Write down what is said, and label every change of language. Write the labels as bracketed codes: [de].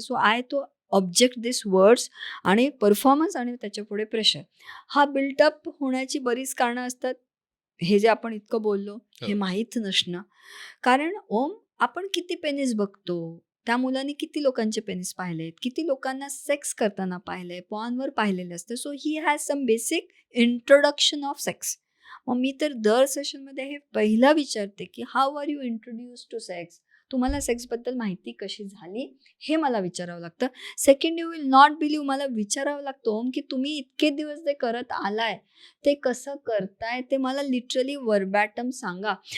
[en] so तो object this words [mr] आणि performance आणि त्याच्या पुढे प्रेशर. हा बिल्टअप होण्याची बरीच कारणं असतात. हे जे आपण इतकं बोललो हे माहीत नसणं. कारण आपण किती पेनिस बघतो, त्या मुलांनी किती लोकांचे पेनिस पाहिलेत, किती लोकांना सेक्स करताना पाहिलंय, पॉर्नवर पाहिलेलं असतं. [en] So he has some basic introduction of sex. [mr] मग मी तर दर सेशनमध्ये हे पहिला विचारते की [en] How are you introduce to sex. [mr] तुम्हाला सेक्सबद्दल माहिती कशी झाली हे मला विचारावं लागतं. Second, [en] you will not believe, [mr] मला विचारावं लागतं की तुम्ही इतके दिवस जे करत आलाय ते कसं करताय ते मला लिटरली वर्बॅटम सांगा.